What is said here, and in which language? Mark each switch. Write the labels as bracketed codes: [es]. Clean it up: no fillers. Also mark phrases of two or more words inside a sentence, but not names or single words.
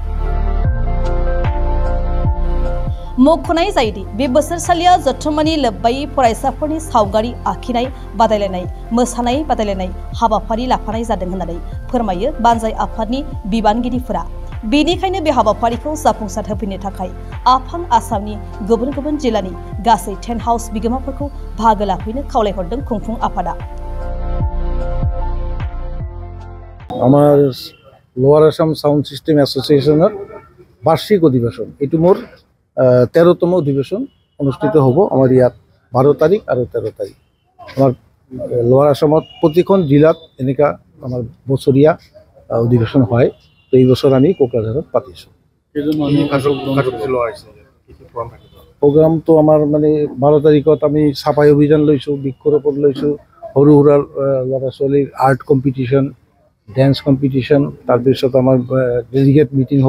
[brx] मख'नाय जायोदि बे बोसोरसालिया जथुम्मानि लोब्बायै फरायसाफोरनि सावगारि आखिनाय बादायलायनाय, मोसानाय बादायलायनाय हाबाफारि लाफानाय जादों होननानै फोरमायो बानजाय आफादनि बिबानगिरिफोरा। बेनिखायनो बे हाबाफारिखौ जाफुंसार होफैनो थाखाय आफां आसामनि गुबुन गुबुन जिल्लानि गासै [en] tent house [brx] बिगोमाफोरखौ बाहागो लाफैनो खावलायहरदों खुंफुं आफादा। [as] আমার লোয়ার আসাম সাউন্ড সিস্টেম এসোসিয়েশনের বার্ষিক অধিবেশন, এটি মোর 13তম অধিবেশন অনুষ্ঠিত হ'ব আমাৰ ইয়াত 12 তাৰিখ আৰু 13 তাৰিখ। আমাৰ লোৱাৰ আসামত প্ৰতিখন জিলাত এনেকা আমাৰ বছৰীয়া অধিবেশন হয়। তো এই বছৰ আমি কোকৰাঝাৰত পাতিছোঁ। প্ৰগ্ৰামটো আমাৰ মানে 12 তাৰিখত আমি চাফাই অভিযান লৈছোঁ, বৃক্ষৰোপণ লৈছোঁ, সৰু সুৰা ল'ৰা ছোৱালীৰ [en] art competition, dance competition, [as] তাৰপিছত আমাৰ [en] delegate meeting [as] হ'ব।